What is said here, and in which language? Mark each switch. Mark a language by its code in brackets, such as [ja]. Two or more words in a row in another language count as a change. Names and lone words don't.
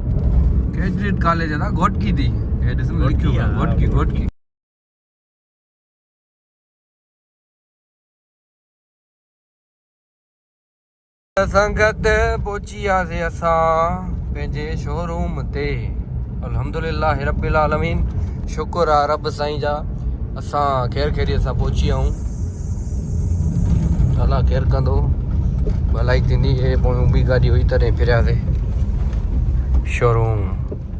[sd] कैडेट कॉलेज आहे घोटकी थी हे ॾिस लिखियो आहे घोटकी। संगत पहुची वियासीं असां पंहिंजे शोरूम ते [ar] الحمد لله رب العالمين. [sd] शुक्र आहे रब साईं जा असां ख़ैर ख़ैरियत सां पहुची विया आहियूं। अलाह केरु कंदो भलाई थींदी। हे पोइ ॿी गाॾी हुई तॾहिं फिरियासीं शोरूम।